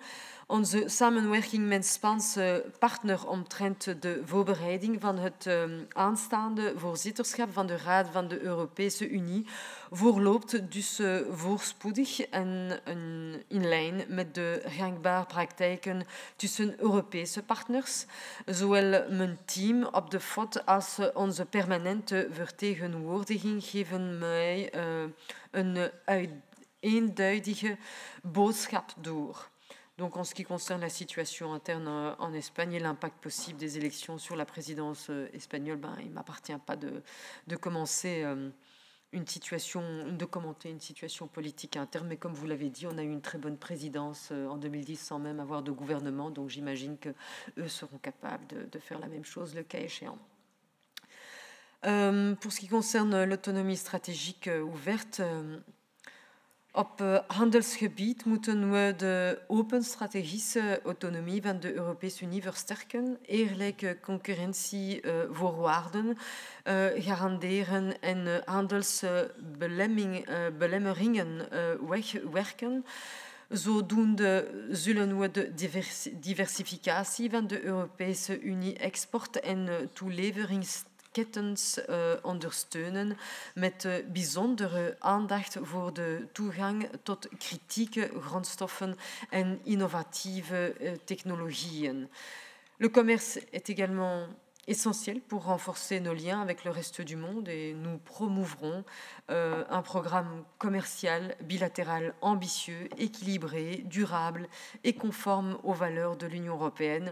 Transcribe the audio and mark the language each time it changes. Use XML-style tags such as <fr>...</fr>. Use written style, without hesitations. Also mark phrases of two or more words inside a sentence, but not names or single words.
<nl>Onze samenwerking met Spaanse partner omtrent de voorbereiding van het aanstaande voorzitterschap van de Raad van de Europese Unie verloopt dus voorspoedig en in lijn met de gangbare praktijken tussen Europese partners. Zowel mijn team op de FOD als onze permanente vertegenwoordiging geven mij een eenduidige boodschap door.</nl> <fr>Donc, en ce qui concerne la situation interne en Espagne et l'impact possible des élections sur la présidence espagnole, il ne m'appartient pas de commencer de commenter une situation politique interne. Mais comme vous l'avez dit, on a eu une très bonne présidence en 2010 sans même avoir de gouvernement. Donc, j'imagine qu'eux seront capables de faire la même chose le cas échéant. Pour ce qui concerne l'autonomie stratégique ouverte,</fr> <nl>op handelsgebied moeten we de open strategische autonomie van de Europese Unie versterken, eerlijke concurrentievoorwaarden garanderen en handelsbelemmeringen wegwerken. Zodoende zullen we de diversificatie van de Europese Unie export- en toeleveringsketens ondersteunen met bijzondere aandacht voor de toegang tot kritieke grondstoffen en innovatieve technologieën.</nl> <fr>Le commerce est également essentiel pour renforcer nos liens avec le reste du monde et nous promouvrons un programme commercial bilatéral ambitieux, équilibré, durable et conforme aux valeurs de l'Union européenne.</fr>